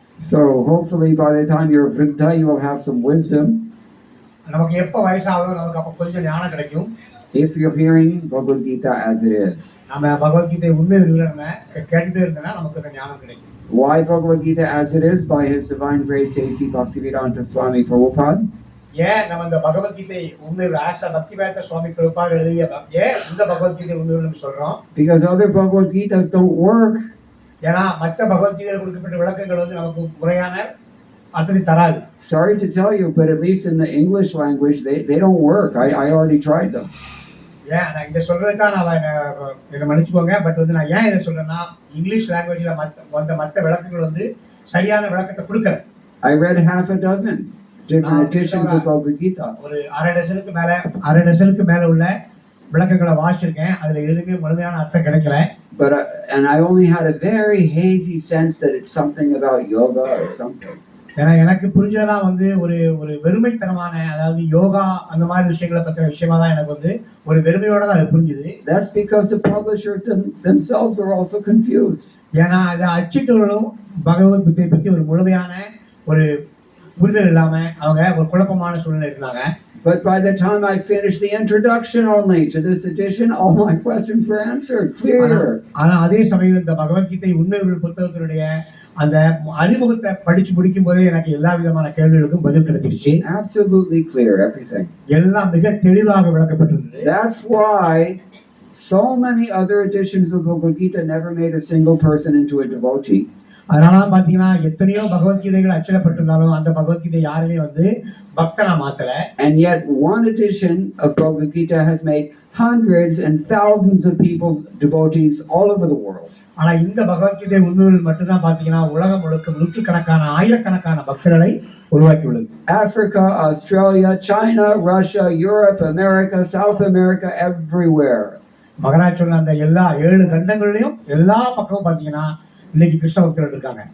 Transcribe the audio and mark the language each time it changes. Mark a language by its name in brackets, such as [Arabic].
[English] So hopefully by the time you're Vrinda, you will have some wisdom. [Tamil] நமக்கு எப்ப வயசாகுதோ நமக்கு அப்ப கொஞ்சம் ஞானம் கிடைக்கும். [English] If you're hearing Bhagavad Gita as it is. [Tamil] நாம பகவத்கீதை உண்மை நம்ம கேட்டுட்டே இருந்தனா நமக்கு அந்த ஞானம் கிடைக்கும். [English] Why Bhagavad Gita as it is? By His Divine Grace A.C. Bhaktivedanta Swami Prabhupada. [Tamil] ஏன் நம்ம இந்த பகவத்கீதை உண்மை ஆசா பக்திவேதாந்த சுவாமி பிரபுபாத் எழுதிய ஏன் இந்த பகவத்கீதை உண்மை நம்ம சொல்றோம்? [English] Because other Bhagavad Gitas don't work. [Tamil] ஏன்னா மற்ற பகவத்கீதையில் கொடுக்கப்பட்ட விளக்கங்கள் வந்து நமக்கு முறையான அர்த்தத்தை தராது. [English] Sorry to tell you, but at least in the English language, they don't work. I already tried them. [Tamil] ஏன் நான் இதை சொல்றதுக்காக நான் என்னை மன்னிச்சுக்கோங்க. பட் வந்து நான் ஏன் இதை சொல்றேன்னா, [English] English லாங்குவேஜ்ல [Tamil] மற்ற விளக்கங்கள் வந்து சரியான விளக்கத்தை கொடுக்கல. [English] I read half a dozen different editions of Bhagavad Gita. [Tamil] ஒரு அரை டசனுக்கு மேல உள்ள விளக்கங்களை வாசிச்சிருக்கேன். அதுல எதுவுமே முழுமையான அர்த்தம் கிடைக்கல. [English] But and I only had a very hazy sense that it's something about yoga or something. [Tamil] ஏன்னா எனக்கு புரிஞ்சதெல்லாம் வந்து ஒரு ஒரு வெறுமைத்தனமான, அதாவது யோகா அந்த மாதிரி விஷயங்களை பத்தின விஷயமா தான் எனக்கு வந்து ஒரு வெறுமையோட தான் அது புரிஞ்சுது. [English] That's because the publishers themselves were also confused. [Tamil] ஏன்னா அதை அச்சிட்டவர்களும் பகவத்கீதையை பத்தி ஒரு முழுமையான ஒரு புரிதல் இல்லாம அவங்க ஒரு குழப்பமான சூழ்நிலை இருந்தாங்க. [English] But by the time I finished the introduction only to this edition, all my questions were answered, clear. [Tamil] ஆனா அதே சமயம் இந்த பகவத்கீதை உண்மை புத்தகத்தினுடைய அந்த அறிமுகத்தை படிச்சு முடிக்கும் போதே எனக்கு எல்லா விதமான கேள்விகளுக்கும் பதில் கிடைச்சிருச்சு. [English] Absolutely clear, everything. [Tamil] எல்லாம் மிக தெளிவாக விளக்கப்பட்டிருந்தது. [English] That's why so many other editions of Bhagavad Gita never made a single person into a devotee. [Tamil] அதனால பாத்தீங்கன்னா எத்தனையோ பகவத்கீதைகள் அச்சிடப்பட்டிருந்தாலும் அந்த பகவத்கீதை யாருமே வந்து பக்தனா மாத்தல. [English] And yet one edition of Bhagavad Gita has made hundreds and thousands of people devotees all over the world. [Tamil] ஆனா இந்த பகவத்கீதை உண்மையில் மட்டும்தான் பாத்தீங்கன்னா உலகம் முழுக்க நூற்றுக்கணக்கான ஆயிரக்கணக்கான பக்தர்களை உருவாக்கி உள்ளது. [English] Africa, Australia, China, Russia, Europe, America, South America, everywhere. [Tamil] Maharaj சொன்ன அந்த எல்லா 7 கண்டங்கள்லயும் எல்லா பக்கமும் பாத்தீங்கன்னா இன்னைக்கு கிருஷ்ண பக்தர்கள் இருக்காங்க.